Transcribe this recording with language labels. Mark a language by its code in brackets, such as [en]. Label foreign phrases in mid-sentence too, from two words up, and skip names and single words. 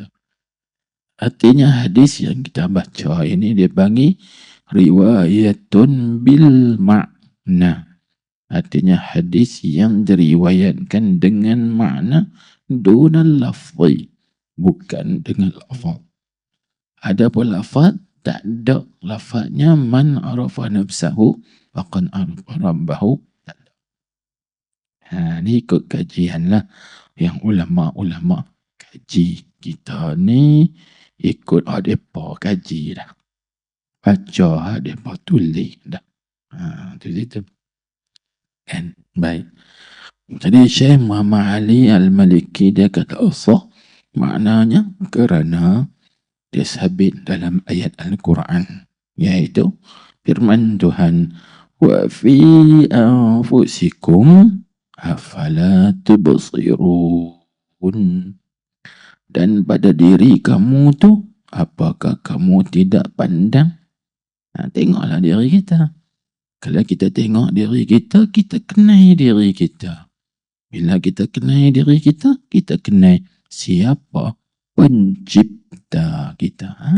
[ms] Artinya hadis yang kita baca ini dia panggil [ar] رواية بالمعنى. [ms] Artinya hadis yang diriwayatkan dengan makna [ar] دون اللفظ, [ms] bukan dengan lafaz. Adapun lafaz tak ada lafaznya [ar] من عرف نفسه فقد عرف ربه. [ms] Ni ikut kajian lah yang ulama-ulama kaji. Kita ni ikut mereka kaji dah, baca mereka tulis dah. Tulis itu kan. Baik, jadi Syekh Muhammad Ali Al-Maliki dia kata sah, maknanya kerana dia sabit dalam ayat Al-Quran, iaitu firman Tuhan, [ar] وفي أنفسكم أفلا تبصرون, [ms] dan pada diri kamu tu apakah kamu tidak pandang? Tengoklah diri kita. Kalau kita tengok diri kita, kita kenal diri kita. Bila kita kenal diri kita, kita kenal siapa pencipta kita.